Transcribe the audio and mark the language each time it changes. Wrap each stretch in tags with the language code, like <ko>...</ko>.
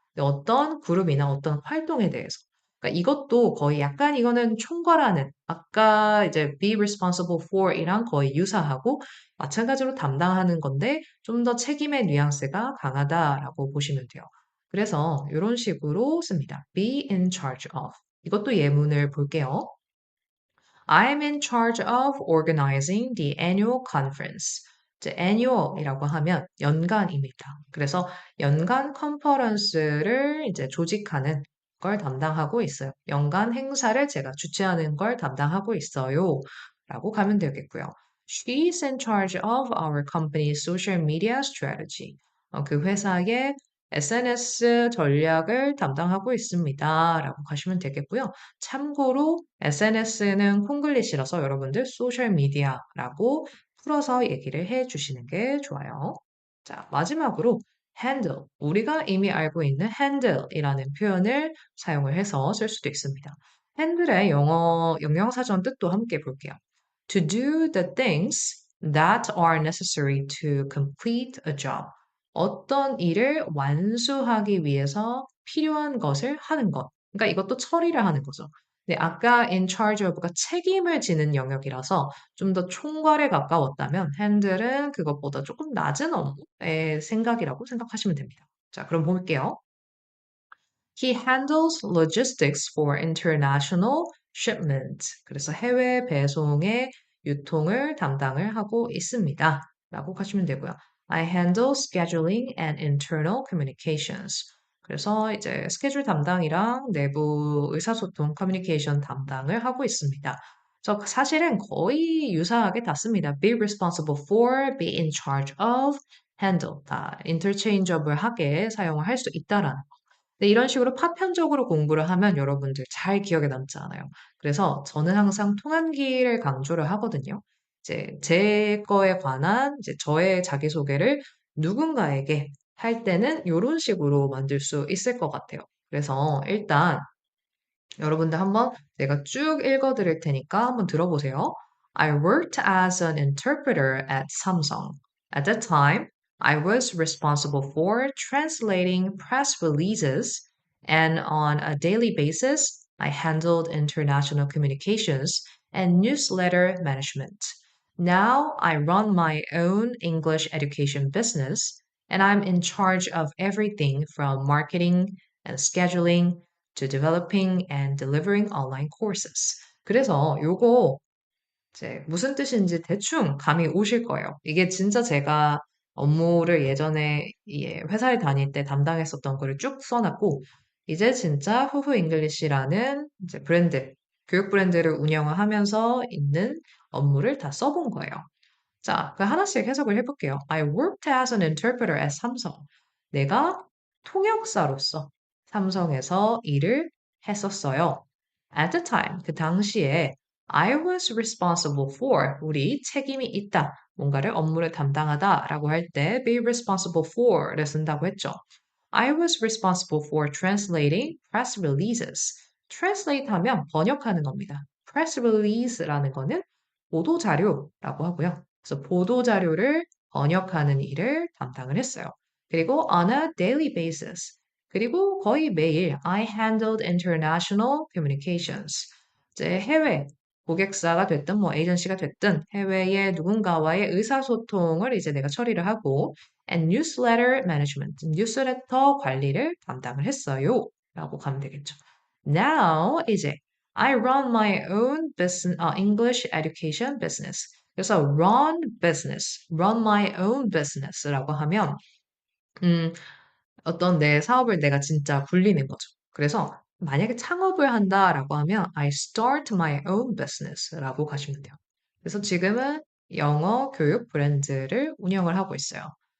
<ko>어떤 그룹이나 어떤 활동에 대해서. 그러니까 이것도 거의 약간 이거는 총괄하는, 아까 이제</ko> <en>be responsible for</en> <ko>이랑 거의 유사하고 마찬가지로 담당하는 건데 좀 더 책임의 뉘앙스가 강하다라고 보시면 돼요. 그래서 이런 식으로 씁니다.</ko> <en>be in charge of.</en> <ko>이것도 예문을 볼게요.</ko> <en>I'm in charge of organizing the annual conference.</en> <ko>이제 annual이라고 하면 연간입니다. 그래서 연간 컨퍼런스를 이제 조직하는 걸 담당하고 있어요. 연간 행사를 제가 주최하는 걸 담당하고 있어요. 라고 가면 되겠고요.</ko> <en>She's in charge of our company's social media strategy.</en> <ko>그 회사의 SNS 전략을 담당하고 있습니다. 라고 가시면 되겠고요. 참고로 SNS는 콩글리시라서 여러분들 소셜미디어라고 풀어서 얘기를 해 주시는 게 좋아요. 자, 마지막으로 handle. 우리가 이미 알고 있는 handle이라는 표현을 사용을 해서 쓸 수도 있습니다. handle의 영어 영영사전 뜻도 함께 볼게요.</ko> <en>To do the things that are necessary to complete a job.</en> <ko>어떤 일을 완수하기 위해서 필요한 것을 하는 것. 그러니까 이것도 처리를 하는 거죠. 네, 아까</ko> <en>in charge of</en> <ko>가 책임을 지는 영역이라서 좀 더 총괄에 가까웠다면 handle은 그것보다 조금 낮은 업무의 생각이라고 생각하시면 됩니다. 자, 그럼 볼게요.</ko> <en>He handles logistics for international shipment.</en> <ko>그래서 해외 배송의 유통을 담당을 하고 있습니다. 라고 하시면 되고요.</ko> <en>I handle scheduling and internal communications.</en> <ko>그래서 이제 스케줄 담당이랑 내부 의사소통 커뮤니케이션 담당을 하고 있습니다. 그래서 사실은 거의 유사하게 닿습니다.</ko> <en>Be responsible for, be in charge of, handle</en> <ko>다 interchangeable하게 사용을 할 수 있다라는 네, 이런 식으로 파편적으로 공부를 하면 여러분들 잘 기억에 남지 않아요. 그래서 저는 항상 통한기를 강조를 하거든요. 이제 제 거에 관한 이제 저의 자기소개를 누군가에게 할 때는 이런 식으로 만들 수 있을 것 같아요. 그래서 일단 여러분들 한번 제가 쭉 읽어드릴 테니까 한번 들어보세요.</ko> <en>I worked as an interpreter at Samsung. At that time, I was responsible for translating press releases, and on a daily basis, I handled international communications and newsletter management. Now I run my own English education business, and I'm in charge of everything from marketing and scheduling to developing and delivering online courses.</en> <ko>그래서 요거 이제 무슨 뜻인지 대충 감이 오실 거예요. 이게 진짜 제가 업무를 예전에 회사에 다닐 때 담당했었던 거를 쭉 써놨고, 이제 진짜 후후 잉글리시라는 이제 브랜드, 교육 브랜드를 운영을 하면서 있는 업무를 다 써본 거예요. 자, 그 하나씩 해석을 해볼게요.</ko> <en>I worked as an interpreter at 삼성.</en> <ko>내가 통역사로서 삼성에서 일을 했었어요.</ko> <en>At the time,</en> <ko>그 당시에</ko> <en>I was responsible for,</en> <ko>우리 책임이 있다. 뭔가를 업무를 담당하다라고 할 때</ko> <en>be responsible for</en> <ko>를 쓴다고 했죠.</ko> <en>I was responsible for translating press releases.</en> <ko>translate 하면 번역하는 겁니다. press release라는 거는 보도자료라고 하고요. 그래서 보도자료를 번역하는 일을 담당을 했어요. 그리고</ko> <en>on a daily basis.</en> <ko>그리고 거의 매일</ko> <en>I handled international communications.</en> <ko>이제 해외 고객사가 됐든 뭐 에이전시가 됐든 해외의 누군가와의 의사소통을 이제 내가 처리를 하고</ko> <en>and newsletter management,</en> <ko>뉴스레터 관리를 담당을 했어요. 라고 가면 되겠죠.</ko> <en>Now</en> <ko>이제</ko> <en>I run my own business, English education business.</en> <ko>그래서</ko> <en>run my own business</en> <ko>라고 하면 음, 어떤 내 사업을 내가 진짜 굴리는 거죠. 그래서 만약에 창업을 한다라고 하면</ko> <en>I start my own business</en> <ko>라고 가시면 돼요. 그래서 지금은 영어 교육 브랜드를 운영을 하고 있어요.</ko>